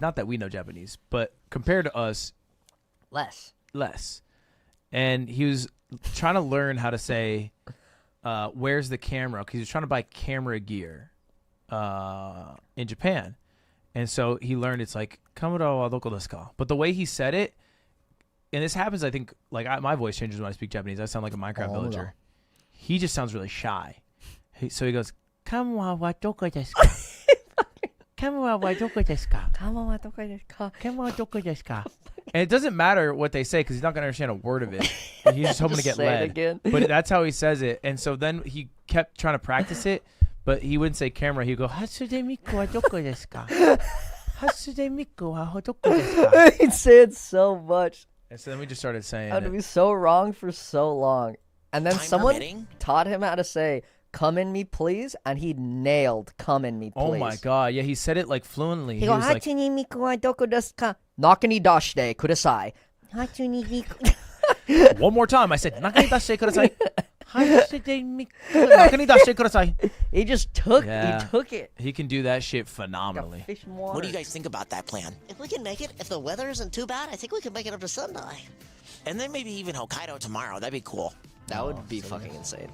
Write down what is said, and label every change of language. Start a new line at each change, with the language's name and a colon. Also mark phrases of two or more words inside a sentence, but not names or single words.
English: Not that we know Japanese, but compared to us, less. And he was trying to learn how to say, where's the camera? Because he was trying to buy camera gear in Japan. And so he learned it's like,
Japanese: カメラはどこですか?
English: But the way he said it, and this happens, I think, like my voice changes when I speak Japanese. I sound like a Minecraft villager. He just sounds really shy. So he goes,
Japanese: カメラはどこですか? カメラはどこですか? カメラはどこですか? カメラはどこですか?
English: And it doesn't matter what they say because he's not going to understand a word of it. He's just hoping to get Say it led. again. But that's how he says it. And so then he kept trying to practice it, but he wouldn't say camera. He'd go,
Japanese: 初音ミクはどこですか? 初音ミクはどこですか?
English: He'd say it so much. And so then we just started saying I'd it. be so wrong for so long. And then Time someone permitting? taught him how to say, come in me, please. And he nailed come in me, please. Oh my God. Yeah, he said it like fluently. He goes, was like,
Japanese: 初音ミクはどこですか? 中に出してください。初音ミク.
English: one more time. I said,
Japanese: 中に出してください.
English: He just took Yeah. he took it. He can do that shit phenomenally. Fish and What water. do you guys think about that plan? If we can make it, if the weather isn't too bad, I think we can make it up to Sendai. And then maybe even Hokkaido tomorrow. That'd be cool. That would be fucking insane.